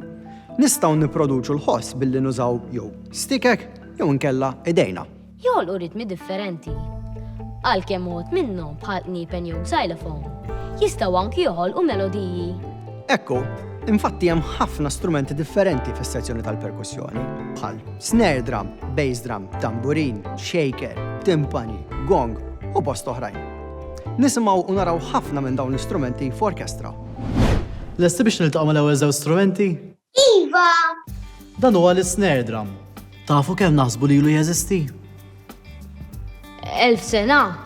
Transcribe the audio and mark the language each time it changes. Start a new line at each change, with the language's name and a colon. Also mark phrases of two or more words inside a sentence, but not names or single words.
Maltese: Nistgħu nipproduċu l-ħoss billi nużaw jew stikek jew inkella idejna. Jolqu ritmi differenti. Għalkemm mod minnhom bħal kniepen jew xylophone. Jistgħu anki joħolqu melodiji. Ekku, infatti hemm ħafna strumenti differenti fis-sezzjoni tal-perkussjoni, bħal
English: snare drum, bass drum,
Maltese: tamburin, shaker, timpani, gong u bost oħrajn. Nisimgħu u naraw ħafna minn dawn l-istrumenti f'orkestra. Lesti biex niltaqgħu mal-ewwel żewġ strumenti? Iva! Dan huwa l-
English: snare drum.
Maltese: Tafu kemm naħsbu li ilu jeżisti? 1000 sena.